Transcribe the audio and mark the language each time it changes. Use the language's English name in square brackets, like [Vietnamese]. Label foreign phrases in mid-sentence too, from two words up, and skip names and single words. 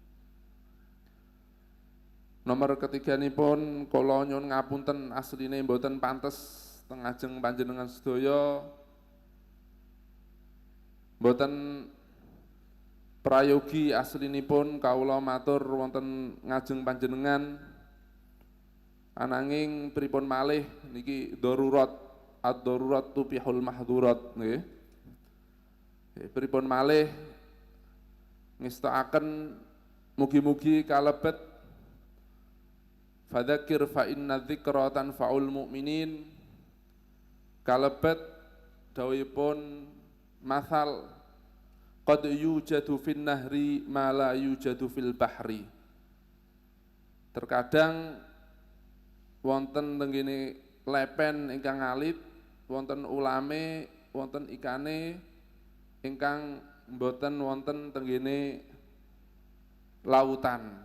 [Javanese] Nomor ketiganipun kula nyuwun ngapunten asline mboten pantes teng ajeng panjenengan sedaya, mboten prayogi aslinipun kawula matur wonten ngajeng panjenengan, ananging pripun malih niki darurat, [Arabic] ad-darurat tubihul mahdzurat [Javanese] nggih. Pripun malih ngestakaken mugi-mugi kalebet [Arabic] fadzakir fa inna dzikra tanfa'ul mu'minin, [Javanese] kalebet dawuhipun [Arabic] masal qad yujadu fin nahri ma la yujadu fil bahri. [Javanese] Terkadang wonten tenggene lepen ingkang alit, wonten ulame, wonten ikane ingkang mboten wonten tenggene lautan.